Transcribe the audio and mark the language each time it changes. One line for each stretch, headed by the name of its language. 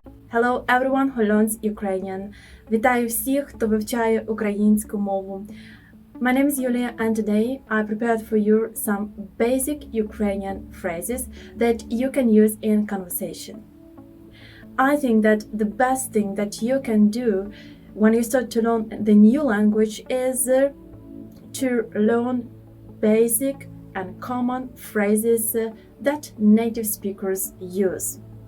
English: Hello everyone who learns Ukrainian.
Ukrainian: Вітаю всіх, хто вивчає українську мову.
English: My name is Yulia and today I prepared for you some basic Ukrainian phrases that you can use in conversation. I think that the best thing that you can do when you start to learn the new language is to learn basic and common phrases that native speakers use.